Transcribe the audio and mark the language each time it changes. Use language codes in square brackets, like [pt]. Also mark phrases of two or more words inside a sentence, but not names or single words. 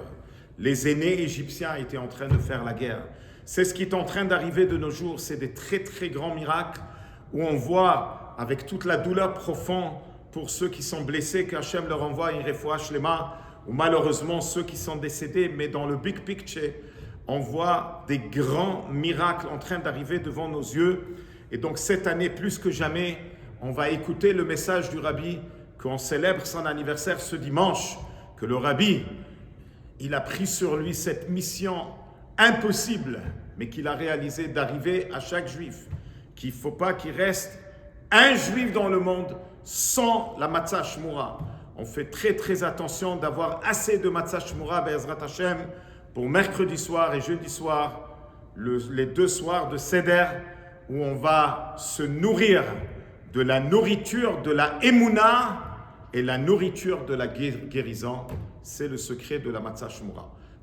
[fr] Les aînés égyptiens étaient en train de faire la guerre. C'est ce qui est en train d'arriver de nos jours. C'est des très très grands miracles où on voit avec toute la douleur profonde pour ceux qui sont blessés qu'Hachem leur envoie une [he] רפואה שלמה, [fr] ou malheureusement ceux qui sont décédés. Mais dans le [en] big picture, [fr] on voit des grands miracles en train d'arriver devant nos yeux. Et donc cette année, plus que jamais, on va écouter le message du Rabbi, qu'on célèbre son anniversaire ce dimanche, que le Rabbi, il a pris sur lui cette mission impossible, mais qu'il a réalisé, d'arriver à chaque juif, qu'il ne faut pas qu'il reste un juif dans le monde sans la [he] מצה שמורה. [fr] On fait très très attention d'avoir assez de [he] מצה שמורה, בעזרת השם, [fr] pour mercredi soir et jeudi soir, les 2 soirs de Seder, où on va se nourrir de la nourriture de la Emouna et la nourriture de la guérison. C'est le secret de la matzah shmura.